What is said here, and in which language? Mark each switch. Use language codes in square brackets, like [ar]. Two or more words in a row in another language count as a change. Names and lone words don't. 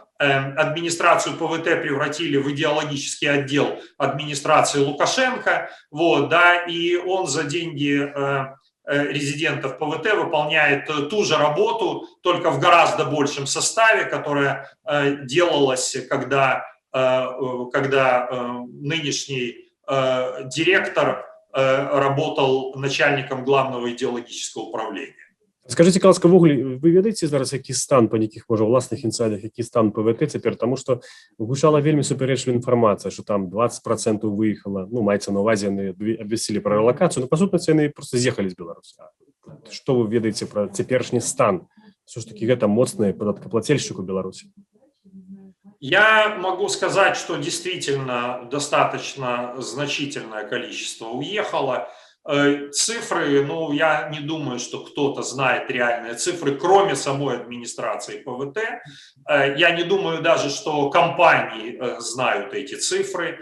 [ru] администрацию ПВТ превратили в идеологический отдел администрации Лукашенко, вот, да, и он за деньги резидентов ПВТ выполняет ту же работу, только в гораздо большем составе, которая делалась, когда нынешний директор работал начальником главного идеологического управления. Скажите, [be] ласка, ввогуле, вы ведаеце зараз, які стан, па нейкіх, можа, уласных інсайдах, які стан ПВТ цяпер, таму што гучала вельмі супярэчлівая інфармацыя, што там 20% выехала, ну, маецца на ўвазе, яны абвясцілі пра рэлакацыю, но, па сутнасці, яны проста з'ехалі з Беларусі. Што вы ведаеце пра цяперашні стан? [ru] Все ж таки, [be] гэта моцны падаткаплацельшчык у Беларусі. [ru] Я могу сказать, что действительно достаточно значительное количество уехало. Цифры, ну, я не думаю, что кто-то знает реальные цифры, кроме самой администрации ПВТ. Я не думаю даже, что компании знают эти цифры.